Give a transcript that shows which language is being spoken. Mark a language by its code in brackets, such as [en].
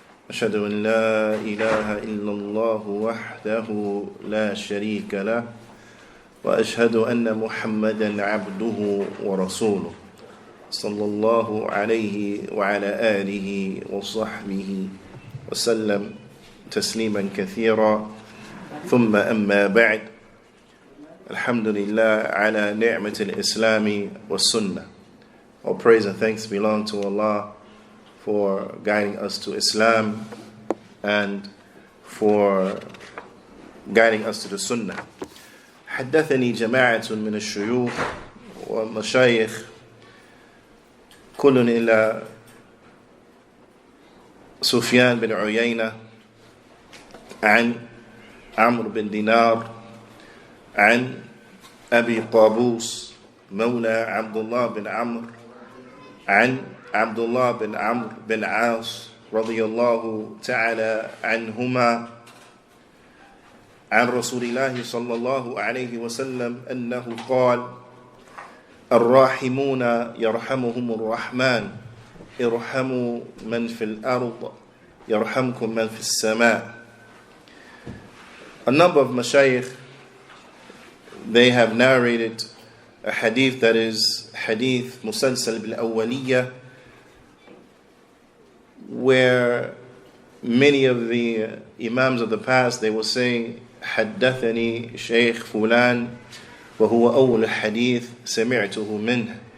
[ar] أشهد أن لا إله إلا الله وحده لا شريك له وأشهد أن محمدا عبده ورسوله صلى الله عليه وعلى آله وصحبه وسلم تسليما كثيرا ثم أما بعد الحمد لله على نعمة الإسلام والسنة. [en] All praise and thanks belong to Allah for guiding us to Islam and for guiding us to the Sunnah. [ar] حدثني جماعة من الشيوخ والمشايخ كل إلى سفيان بن عيينة عن عمرو بن دينار عن أبي طابوس مولى عبد الله بن عمرو عن عبد الله بن عمرو بن عاص رضي الله تعالى عنهما عن رسول الله صلى الله عليه وسلم أنه قال الراحمون يرحمهم الرحمن ارحموا من في الأرض يرحمكم من في السماء. [en] A number of mashayikh, they have narrated a hadith that is hadith musalsal bil awwaliyya, where many of the imams of the past, they will say [ar] حدثني شيخ فلان وهو أول حديث سمعته منه.